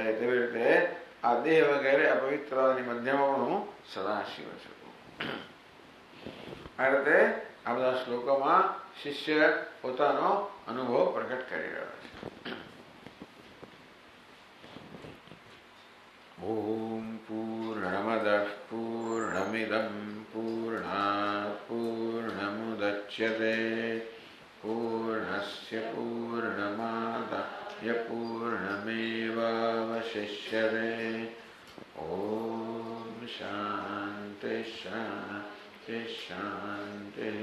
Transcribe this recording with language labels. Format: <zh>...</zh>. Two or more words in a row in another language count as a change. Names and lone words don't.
<gu>તેવી રીતે આ દેહ વગેરે અપવિત્રતાની મધ્યમાં પણ હું સદા શિવ છું. આ રીતે આ બધા શ્લોકોમાં શિષ્ય પોતાનો અનુભવ પ્રગટ કરી રહ્યો છે.</gu> <sa>ओम पूर्ण इदं पूर्णात् पूर्णमुदच्यते पूर्णस्य पूर्णमादाय पूर्णमेवावशिष्यते। ॐ शान्ति शान्ति शान्तिः।</sa>